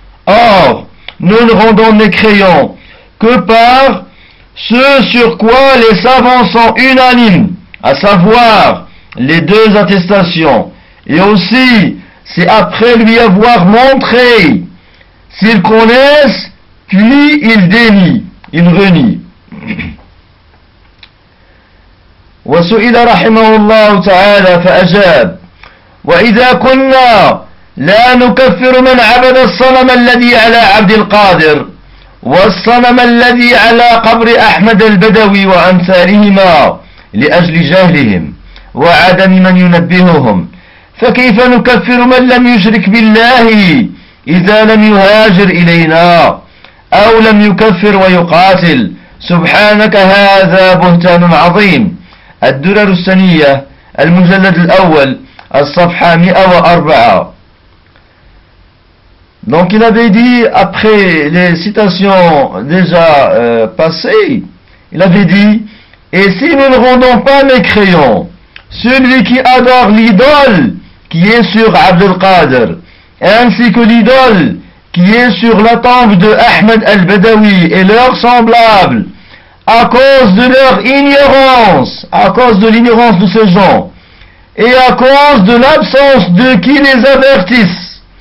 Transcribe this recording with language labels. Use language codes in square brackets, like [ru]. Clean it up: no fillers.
[fr] Or, nous ne rendons mécréant que par ce sur quoi les savants sont unanimes, à savoir les deux attestations. Et aussi, c'est après lui avoir montré, s'ils connaissent, puis ils dénient, ils renient. [ar] وسئل رحمه الله تعالى فأجاب: وإذا كنا لا نكفر من عبد الصنم الذي على عبد القادر والصنم الذي على قبر أحمد البدوي وأمثالهما لأجل جهلهم وعدم من ينبههم، فكيف نكفر من لم يشرك بالله إذا لم يهاجر إلينا أو لم يكفر ويقاتل؟ سبحانك، هذا بهتان عظيم. الدرر السنية، المجلد الأول، الصفحة 104. [fr] Donc il avait dit, après les citations déjà passées, il avait dit: et si nous ne rendons pas mécréant celui qui adore l'idole qui est sur Abd al-Qadr, ainsi que l'idole qui est sur la tombe de Ahmed al-Badawi et leurs semblables, à cause de leur ignorance, à cause de l'ignorance de ces gens, et à cause de l'absence de qui les avertisse.